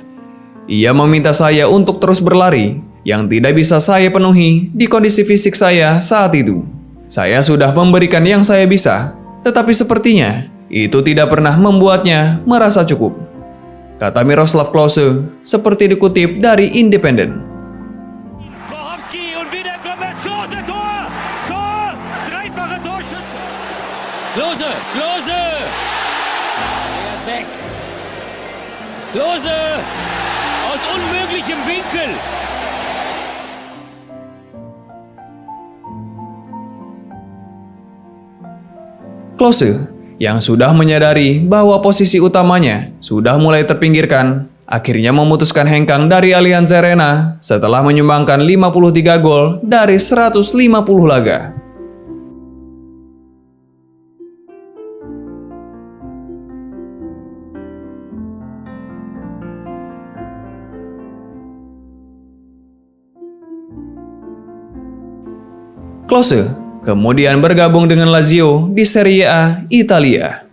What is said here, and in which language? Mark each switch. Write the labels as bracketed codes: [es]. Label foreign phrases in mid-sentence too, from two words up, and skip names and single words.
[id] Ia meminta saya untuk terus berlari yang tidak bisa saya penuhi di kondisi fisik saya saat itu. Saya sudah memberikan yang saya bisa, tetapi sepertinya itu tidak pernah membuatnya merasa cukup. Kata Miroslav Klose, seperti dikutip dari Independent. [de] Kochowski und wieder Gomez. Klose, Tor! Tor! Dreifache Torschütze. Klose, Klose! Er ist weg. Klose! Aus unmöglichem Winkel. [id] Klose, yang sudah menyadari bahwa posisi utamanya sudah mulai terpinggirkan, akhirnya memutuskan hengkang dari Allianz Arena setelah menyumbangkan 53 gol dari 150 laga. Klose kemudian bergabung dengan Lazio di Serie A Italia.